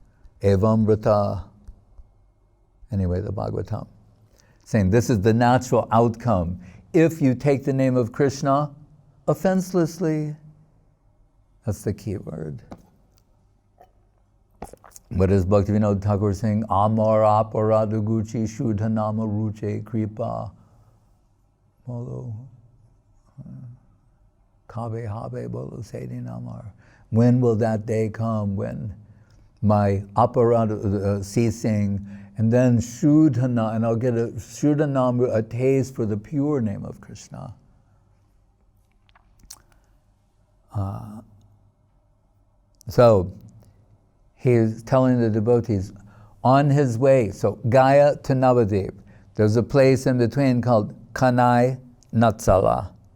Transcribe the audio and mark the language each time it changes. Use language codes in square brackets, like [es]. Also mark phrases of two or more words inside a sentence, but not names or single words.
[en] Evamrita. Anyway, the Bhagavatam. Saying this is the natural outcome if you take the name of Krishna offenselessly. That's the key word. What is Bhaktivinoda Thakur saying? [bn] আমার অপরাধ ঘুচি শুদ্ধ নাম রুচি কৃপা বলে কবে হবে বলো সেদিন আমার. [en] When will that day come when my aparada ceasing, and then shuddhana, and I'll get a shuddhanama, a taste for the pure name of Krishna. So he's telling the devotees on his way, so Gaya to Navadip, there's a place in between called Kanai-Natshala.